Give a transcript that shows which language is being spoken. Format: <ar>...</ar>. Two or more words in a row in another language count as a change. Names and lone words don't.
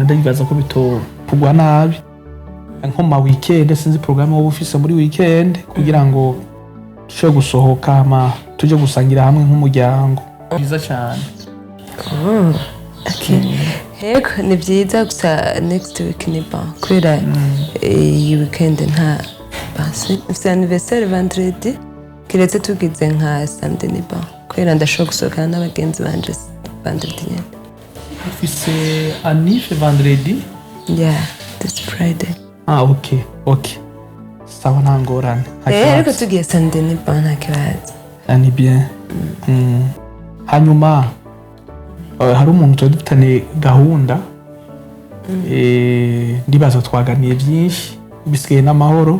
<rn>Ndibaza ko bitopugwa nabi nko ma weekend. Sinzi programme wowe ufise muri weekend kugira ngo tushe gusohoka hama tuje gusangira hamwe nk'umuryango. Byiza cyane. Okay. Hego ni byiza gusa</rn> <en>next week</en> <rn>ni bon kubera iyi weekend nta basi</rn> <fr>c'est anniversaire vendredi</fr> <rn>kiretse tugize nka samedi ni bon kubera ndashobora gusohokana n'abagenzi banje vendredi nyene. Ufise annife vendredi?</rn> <en>Yeah, this Friday.</en> <rn>Okay. Sawa nta ngorane. Ariko tugiye samedi ni bon nta kibazo. Ni bien. Hanyuma hari umuntu tuba dufitanye gahunda, ndibaza twaganiye byinshi bisigaye n'amahoro.</rn>